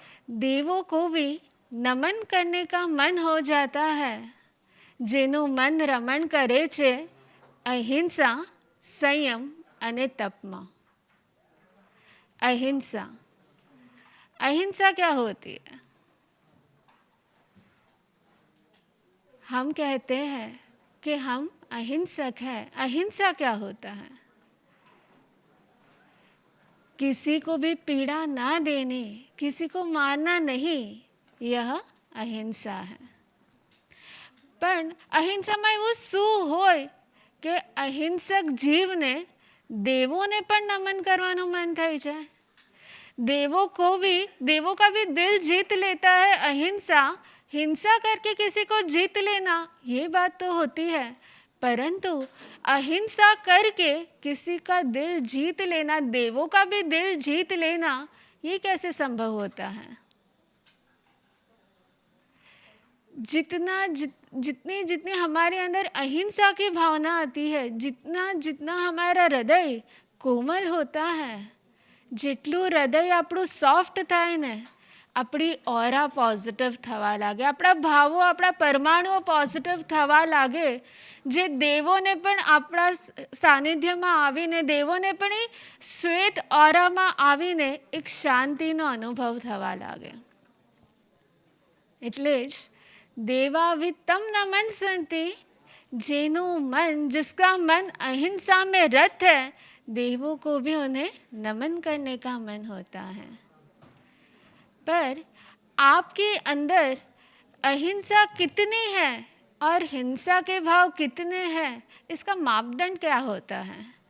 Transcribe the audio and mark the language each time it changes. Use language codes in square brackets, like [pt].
[hi] देवों को भी नमन करने का मन हो जाता है। [gu] જેનું મન રમણ કરે છે અહિંસા, સંયમ અને તપમાં। [hi] अहिंसा, अहिंसा क्या होती है? हम कहते हैं कि हम अहिंसक हैं। अहिंसा क्या होता है? किसी को भी पीड़ा ना देने, किसी को मारना नहीं, यह अहिंसा है। [gu] પણ અહિંસામાં એવું શું હોય કે અહિંસક જીવને દેવોને પણ નમન કરવાનું મન થાય છે? [hi] देवों का भी दिल जीत लेता है अहिंसा। हिंसा करके किसी को जीत लेना, ये बात तो होती है, परंतु अहिंसा करके किसी का दिल जीत लेना, देवों का भी दिल जीत लेना, ये कैसे संभव होता है? जितनी जितनी हमारे अंदर अहिंसा की भावना आती है, जितना जितना हमारा हृदय कोमल होता है, [gu] જેટલું હૃદય આપણું સોફ્ટ થાય ને, આપણી ઓરા પોઝિટિવ થવા લાગે, આપણા ભાવો, આપણા પરમાણુઓ પોઝિટિવ થવા લાગે, જે દેવોને પણ આપણા સાનિધ્યમાં આવીને, દેવોને પણ એ શ્વેત ઓરામાં આવીને એક શાંતિનો અનુભવ થવા લાગે। એટલે જ [sa] देवावितं न मनसन्ति, [gu] જેનું [hi] मन, जिसका मन अहिंसा में रत है, देवों को भी उन्हें नमन करने का मन होता है। पर आपके अंदर अहिंसा कितनी है और हिंसा के भाव कितने हैं, इसका मापदंड क्या होता है?